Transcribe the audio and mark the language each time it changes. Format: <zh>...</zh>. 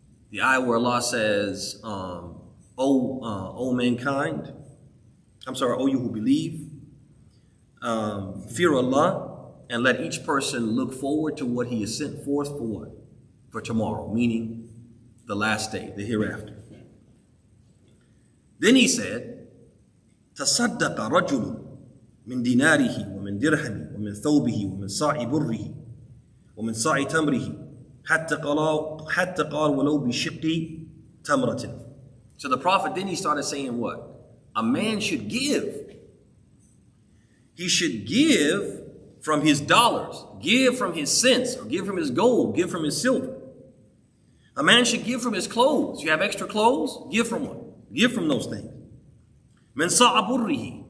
<en>The ayah where Allah says, O mankind, O you who believe, fear Allah, and let each person look forward to what he is sent forth for what? For tomorrow, meaning the last day, the hereafter.</en> <ar>Then he said, تصدق رجل من ديناره ومن درهمه ومن ثوبه ومن صاع بره ومن صاع تمره حتى قال ولو بشق تمرة.</ar> <en>So the Prophet, then he started saying what? A man should give. He should give from his dollars, give from his cents, or give from his gold, give from his silver. A man should give from his clothes. You have extra clothes? Give from what? Give from those things.</en> <ar>Min sa'a burrihi.</ar>